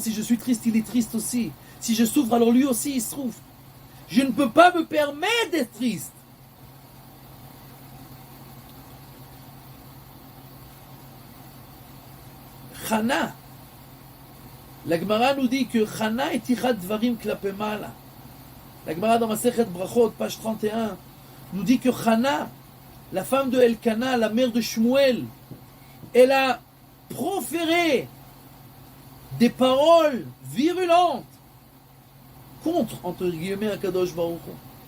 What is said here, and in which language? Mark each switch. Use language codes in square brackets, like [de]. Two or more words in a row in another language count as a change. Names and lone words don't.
[fr] Si je suis triste, il est triste aussi. Si je souffre, alors lui aussi, il souffre. Je ne peux pas me permettre d'être triste. Chana. La Gemara nous dit que Chana est [he] הטיחה דברים כלפי מעלה. [fr] La Gemara dans Masechet Brachot, page 31, nous dit que Chana, la femme de Elkana, la mère de Shmuel, elle a proféré des paroles virulentes contre, entre guillemets, [he] הקדוש ברוך הוא.